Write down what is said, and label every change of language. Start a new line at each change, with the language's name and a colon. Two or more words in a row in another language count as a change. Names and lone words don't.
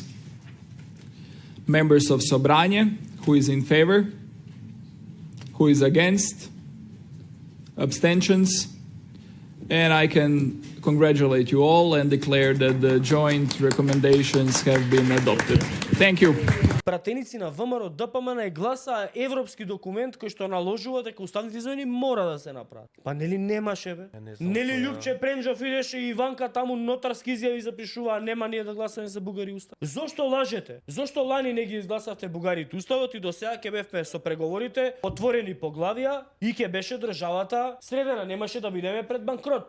English: Members of Sobranje, who is in favor? Who is against? Abstentions? And I can congratulate you all and declare that the joint recommendations have been adopted. Thank you.
Macedonian: Пратеници на ВМРО ДПМН е гласа европски документ кој што наложува дека уставните измени мора да се направат. Па нели немаше бе? Нели Љупче Премжов идеше и Иванка таму нотарски изјави запишува, нема ние да гласаме за бугари устав. Зошто лажете? Зошто лани не ги изгласавте бугарите уставот и до сега ќе бевме со преговорите отворени поглавија и ќе беше државата средена, немаше да бидеме пред банкрот.